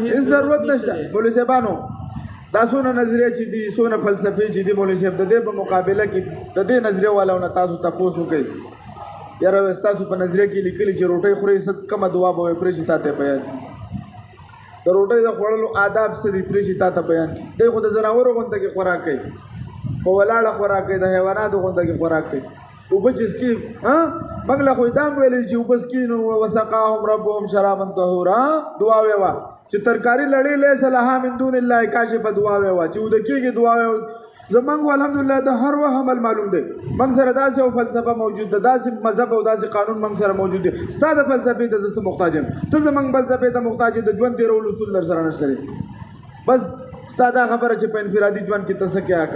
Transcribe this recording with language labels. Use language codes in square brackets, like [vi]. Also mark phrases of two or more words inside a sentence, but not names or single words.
[ps] هیڅ ضرورت نشته مولوي صاحبانو دا څونه نظریه چې دي څونه فلسفې چې دي مولوي صاحب د دې په مقابله کې د دې نظریه والاو نه تاسو تپوس وکړئ یاره ستاسو په نظریه کې لیکلي چې روټۍ خورئ کومه دعا به وایي پرې شي تا ته بیان د روټۍ د خوړلو آداب څه دي پرې شي تا ته بیان دی خو د ځناورو غونډه کې خوراک کوي په ولاړه خوراک کوي د حیواناتو غونډه کې خوراک کوي اوبه چې څکي موږ له خو دام ویلی چې اوبه څکي نو [ar] وسقاهم ربهم شرابا طهورا [ps] دعا ویوه چې ترکاری لړې [ar] لیس لها من دون الله کاشفه [ps] دعا ویوه چې وده کېږي دعا ویوه زمونږ الحمدلله د هر وخت عمل معلوم دی موږ سره داسې یو فلسفه موجود ده داسې مذهب او داسې قانون موږ سره موجود دی ستا د فلسفې ته زه څه محتاج یم ته زمونږ فلسفې ته محتاج د ژوند تېرولو اصول در سره نشته دی بس ستا دا خبره چې په انفرادي ژوند کې ته څه کیا